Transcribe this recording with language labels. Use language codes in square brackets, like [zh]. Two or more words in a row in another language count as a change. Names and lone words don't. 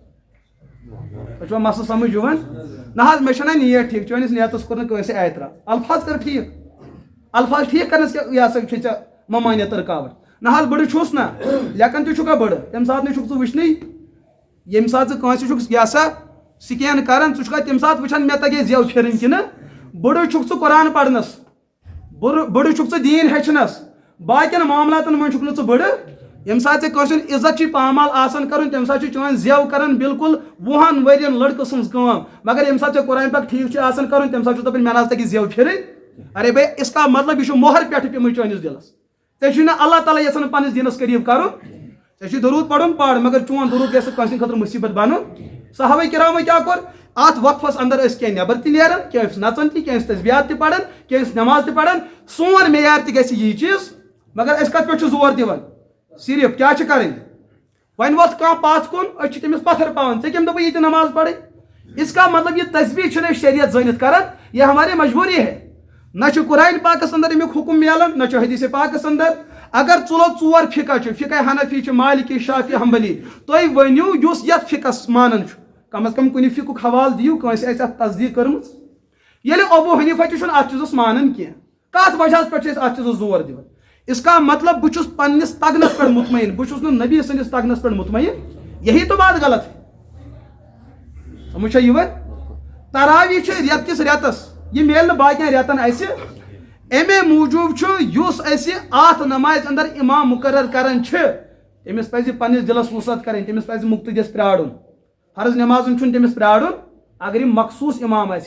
[ks] تۄہہِ چھُوا مسلہٕ سمجھ یِوان نہ حظ مےٚ چھُنہ نیت ٹھیٖک چٲنِس نیتس کوٚر نہٕ کٲنٛسہِ اعتراض الفاظ کر ٹھیٖک الفاظ ٹھیٖک کرنس کیٛاہ یہِ ہسا چھِ ژےٚ ممانیت رُکاوٹ نہ حظ بٕڑٕ چھُس نہ لیکن تہِ چھُکھا بٕڑٕ تمہِ ساتہٕ نہٕ چھُکھ ژٕ وٕچھنٕے ییٚمہِ ساتہٕ ژٕ کٲنٛسہِ چھُکھ یہِ ہسا سکین کران ژٕ چھُکھا تمہِ ساتہٕ وٕچھان مےٚ تگے زٮ۪و پھِرٕنۍ کِنہٕ بٕڑٕ چھُکھ ژٕ قرآن پرنس بٕڑٕ چھُکھ ژٕ دیٖن ہیٚچھنس باقین معاملاتن منٛز چھُکھ نہٕ ژٕ بٕڑٕ ییٚمہِ ساتہٕ ژےٚ کٲنٛسہِ ہُنٛد عزت چھُے پامال آسان کرُن تمہِ ساتہٕ چھُ چٲنۍ زٮ۪و کران بالکل 20 ؤرین لڑکہٕ سٕنٛز کٲم مگر ییٚمہِ ساتہٕ ژےٚ قرآن پاک ٹھیٖک چھُ آسان کرُن تمہِ ساتہٕ چھُ دپان مےٚ نہ حظ تگہِ زٮ۪و پھِرٕنۍ [ur] ارے بھائی اس کا مطلب [ks] یہِ چھُ مۄہر پٮ۪ٹھٕ پیوٚمُت چٲنِس دِلس ژےٚ چھُے نہٕ اللہ تعالیٰ یژھان پننِس دیٖنس قریٖب کرُن ژےٚ چھُے دروٗد پرُن پڑ مگر چون دروٗد گژھِ کٲنٛسہِ خٲطرٕ مُصیٖبت بنُن صحابہ کرامو کیٛاہ کوٚر اتھ وقفس اندر ٲسۍ کینٛہہ نیبر تہِ نیران کینٛہہ ٲسۍ نژان تہِ کینٛہہ ٲسۍ تسبیحات تہِ پران کینٛہہ ٲسۍ نٮ۪ماز تہِ پران سون معیار تہِ گژھِ یی چیٖز مگر أسۍ کتھ پٮ۪ٹھ چھِ زور دِوان صرف کیٛاہ چھِ کرٕنۍ وۄنۍ ووٚتھ کانٛہہ پتھ کُن أسۍ چھِ تٔمِس پتھر پاوان ژےٚ کٔمۍ دوٚپُے یہِ تہِ نماز پرٕنۍ [ur] اس کا مطلب یہ [ks] تسبیح چھُنہٕ أسۍ شریعت زٲنِتھ کران [ur] یہ ہماری مجبوری ہے [ks] نہ چھُ قرآن پاکس اندر امیُک حکم میلان نہ چھُ حدیث پاکس اندر اگر ژور فقہ چھُ فقہ حنفی چھُ مالکی شافی حنبلی تُہۍ ؤنِو یُس یتھ فقس مانان چھُ کم از کم کُنہِ فقُک حوالہٕ دِیِو کٲنٛسہِ آسہِ اتھ تصدیٖق کٔرمٕژ ییٚلہِ ابوٗ حنیٖفہ تہِ چھُنہٕ اتھ چیٖزس مانان کینٛہہ کتھ وجہس پٮ۪ٹھ چھِ أسۍ اتھ چیٖزس زور دِوان [ur] اس کا مطلب [ks] بہٕ چھُس پننِس تگنس پٮ۪ٹھ مطمعین بہٕ چھُس نہٕ نبی سٕنٛدِس تگنس پٮ۪ٹھ مطمعین [ur] یہی تو بات غلط [ks] ہے سمجھ چھا یِوان تراویح چھِ رٮ۪تہٕ کِس رٮ۪تس یہِ میلہِ نہٕ باقین رٮ۪تن اسہِ امے موٗجوٗب چھُ یُس اسہِ اتھ نمازِ اندر امام مُقرر کران چھِ تٔمِس پزِ پننِس دِلس وُسعت کرٕنۍ تٔمِس پزِ مُقتدِیس پرارُن فرض نٮ۪مازن چھُنہٕ تٔمِس پرارُن اگر یہِ مخصوٗص امام آسہِ